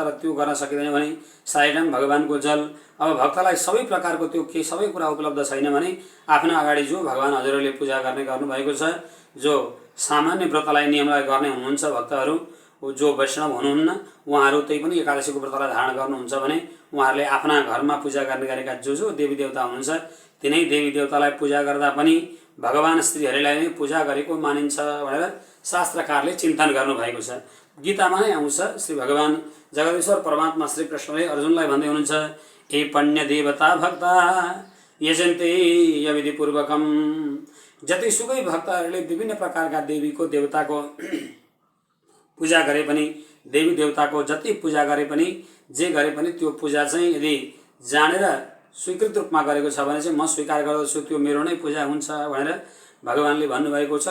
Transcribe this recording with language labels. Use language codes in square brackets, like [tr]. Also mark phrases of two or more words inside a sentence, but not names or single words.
[ne] तर त्यो गर्न सकिँदैन भने शालिग्राम भगवानको जल, अब भक्तलाई सबै प्रकारको त्यो के सबै कुरा उपलब्ध छैन भने आफ्नो अगाडि जो भगवान हजुरहरूले पूजा गर्ने गर्नुभएको छ, जो सामान्य व्रतलाई नियमलाई गर्ने हुनुहुन्छ भक्तहरू, जो वैष्णव हुनुहुन्न उहाँहरू त्यही पनि एकादशीको व्रतलाई धारण गर्नुहुन्छ भने उहाँहरूले आफ्ना घरमा पूजा गर्ने गरेका जो देवी देवता हुनुहुन्छ तिनै देवी देवतालाई पूजा गर्दा पनि भगवान श्रीहरिलाई नै पूजा गरेको मानिन्छ भनेर शास्त्रकारले चिन्तन गर्नुभएको छ। गीतामा नै आउँछ, श्री भगवान जगदीश्वर परमात्मा श्री कृष्णले अर्जुनलाई भन्दै हुनुहुन्छ, [sa] ए पण्य देवता भक्ता यजन्ते यविधिपूर्वकम। [ne] जतिसुकै भक्तहरूले विभिन्न प्रकारका देवीको देवताको पूजा गरे पनि, देवी देवताको जति पूजा गरे पनि, जे गरे पनि त्यो पूजा चाहिँ यदि जानेर स्वीकृत रूपमा गरेको छ भने चाहिँ म स्वीकार गर्दछु, त्यो मेरो नै पूजा हुन्छ भनेर भगवानले भन्नुभएको छ।